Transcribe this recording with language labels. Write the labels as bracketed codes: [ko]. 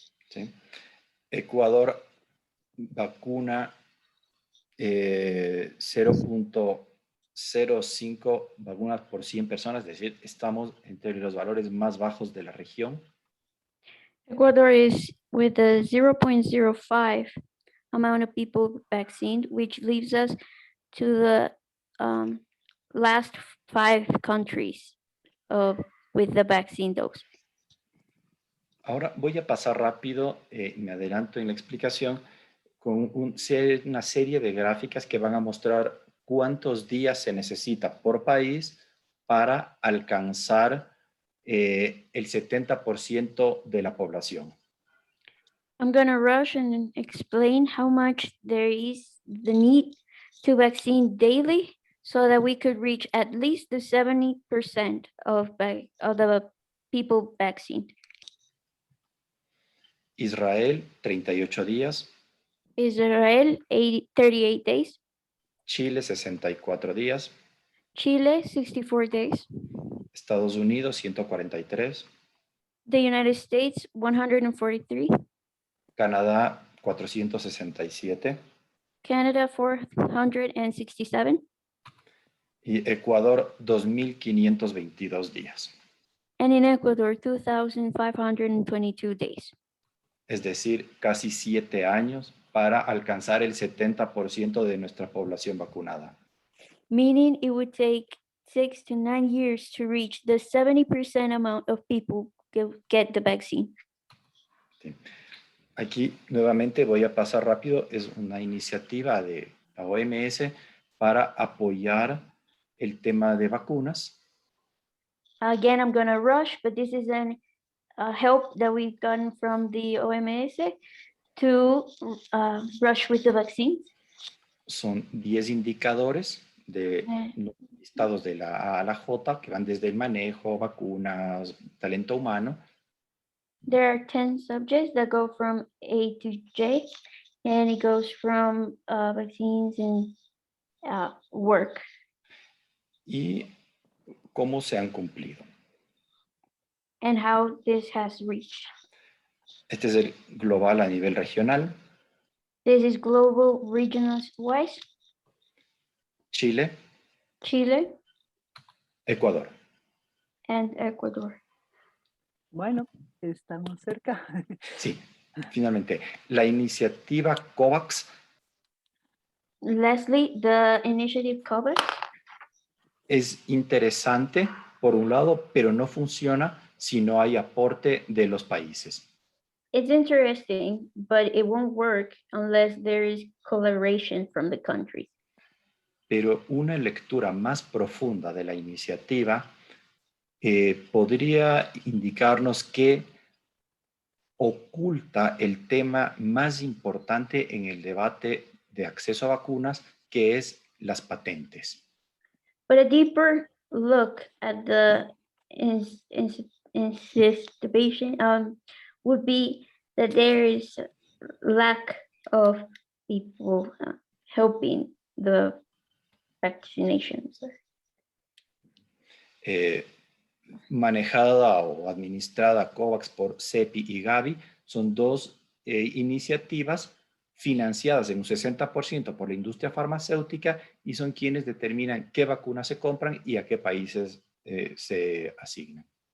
[es] ¿Sí? Ecuador vacuna 0.05 vacunas por 100 personas, es decir, estamos entre los valores más bajos de la región. [en] Ecuador is with a 0.05 amount of people vaccinated, which leaves us to the last 5 countries with the vaccine dose. [es] Ahora voy a pasar rápido, me adelanto en la explicación, con una serie de gráficas que van a mostrar cuántos días se necesita por país para alcanzar el 70% de la población. [en] I'm going to rush and explain how much there is the need to vaccine daily so that we could reach at least the 70% of the people vaccinated. [es] Israel, 38 días. [en] Israel, 38 days. [es] Chile, 64 días. [en] Chile, 64 days. [es] Estados Unidos, 143. [en] The United States, 143. [es] Canadá, 467. [en] Canada 467, [es] y Ecuador 2.522 días. [en] and in Ecuador 2,522 days. [es] Es decir, casi 7 años para alcanzar el 70% de nuestra población vacunada. [en] Meaning it would take 6 to 9 years to reach the 70% amount of people get the vaccine. [es] Sí. Aquí nuevamente voy a pasar rápido, es una iniciativa de la OMS para apoyar el tema de vacunas. [en] Again, I'm going to rush, but this is a help that we've gotten from the OMS to rush with the vaccines. [es] Son 10 indicadores de listados de la A a la J que van desde el manejo, vacunas, talento humano. [en] There are 10 subjects that go from A to J, and it goes from vaccines and work. [es] Y cómo se han cumplido. [en] And how this has reached. [es] Este es el global a nivel regional. [en] This is global, regional wise. [es] Chile, [en] Chile, [es] Ecuador. [en] and Ecuador. [es] Bueno, estamos cerca. Sí, finalmente, la iniciativa COVAX [en] Leslie, the initiative COVAX [es] es interesante por un lado, pero no funciona si no hay aporte de los países. [en] It's interesting, but it won't work unless there is collaboration from the countries. [es] Pero una lectura más profunda de la iniciativa podría indicarnos que oculta el tema más importante en el debate de acceso a vacunas, que es las patentes. [en] But a deeper look at the anticipation would be that there is lack of people helping the vaccinations. [es] Manejada o administrada COVAX por CEPI y Gavi, son dos iniciativas financiadas en un 60% por la industria farmacéutica y son quienes determinan qué vacunas se compran y a qué países se asignan.